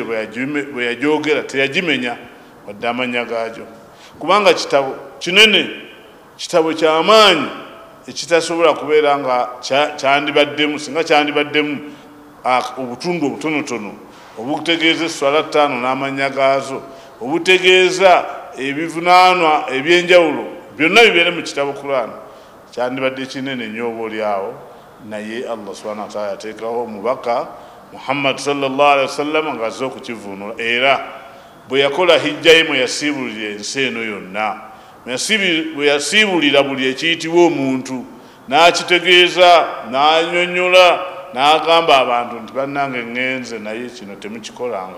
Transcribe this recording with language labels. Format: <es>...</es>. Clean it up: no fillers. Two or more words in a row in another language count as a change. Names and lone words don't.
<lg>bwe yagyogera teyagimenya wadde amannya gaagyo, kubanga kitabo kinene, kitabo ky'amaanyi ekitasobola kubeera nga kyandibaddemu, singa kyandibaddemu obutundu obutonotono obutegeeza esswala 5 n'amannya gaazo, obutegeeza ebivunaanwa eby'enjawulo, byonna bibeere mu kitabo Qur'an, kyandibadde kinene nnyo oboolyawo. Naye Allah</lg> <ar>سبحانه وتعالى</ar> <lg>yateekawo omubaka Muhammad</lg> <ar>صلى الله عليه وسلم</ar> <lg>ng'azze okukivuunula, era bwe yakola hijja ye mwe yasiibulira ensi eno yonna, bwe yasiibulira buli ekiyitibwa omuntu n'akitegeeza, n'annyonnyola, n'agamba abantu nti bannange ngenze naye kino temukikolanga.</lg>